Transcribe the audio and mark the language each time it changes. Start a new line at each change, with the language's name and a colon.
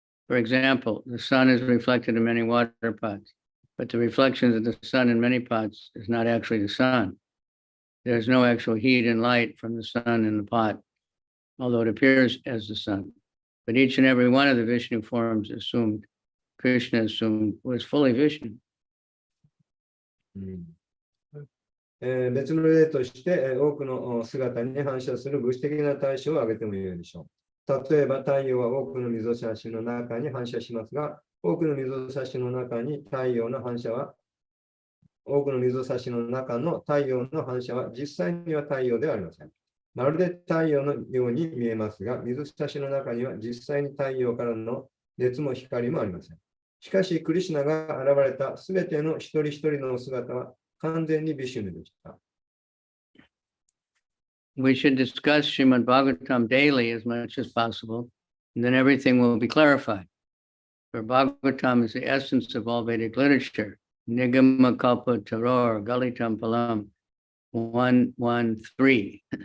English: For example, the sun is reflected in many water pots, but the reflections of the sun in many pots is not actually the sun. There's no actual heat and light from the sun in the pot, although it appears as the sun. But each and every one of the Vishnu forms assumed, Krishna assumed, was fully Vishnu.
Japanese: 別の例として、多くの姿に反射する物質的な対象を挙げてもよいでしょう。例えば太陽は多くの水差しの中に反射しますが、多くの水差しの中に太陽の反射は、多くの水差しの中の太陽の反射は実際には太陽ではありません。まるで太陽のように見えますが、水差しの中には実際に太陽からの熱も光もありません。しかし、クリシュナが現れたすべての一人一人の姿は完全にビシュヌでした。
English: We should discuss Srimad Bhagavatam daily as much as possible, and then everything will be clarified. For Bhagavatam is the essence of all Vedic literature.
Sanskrit: Nigama Kalpa Taror Galitam Palam
English: 113.